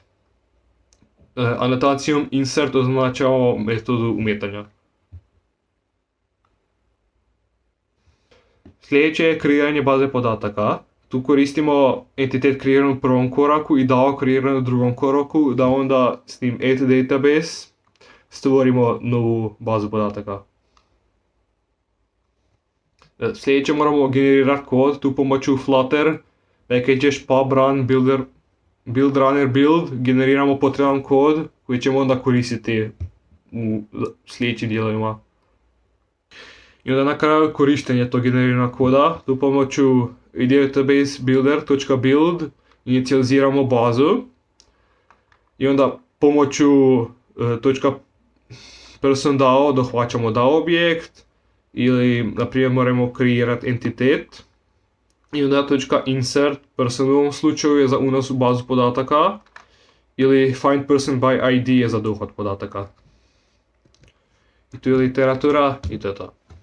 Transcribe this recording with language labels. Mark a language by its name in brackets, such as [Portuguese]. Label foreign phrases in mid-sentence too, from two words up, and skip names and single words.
[Croatian] Anotacijom insert označava metodu umetanja. Sljedeće je kreiranje baze podataka. Tu koristimo entitet kreiran u prvom koraku i DAO kreiran u drugom koraku, da onda s tim [English] add database [Croatian] stvorimo novu bazu podataka. Sljedeće moramo generirati kod, tu pomoću [English] Flutter packages pub run build runner build [Croatian] generiramo potreban kod koji ćemo onda koristiti u sljedećim dijelovima. I onda na kraju korištenje tog generiranog koda, tu pomoću [English] database builder.build [Croatian] inicializiramo bazu i onda pomoću .person.dao dohvaćamo DAO objekt ili na primjer moramo kreirati entitet i onda [English] .insert person [Croatian] u ovom slučaju je za unos u bazu podataka ili [English] find person by ID [Croatian] je za dohod podataka. I tu je literatura i to je to.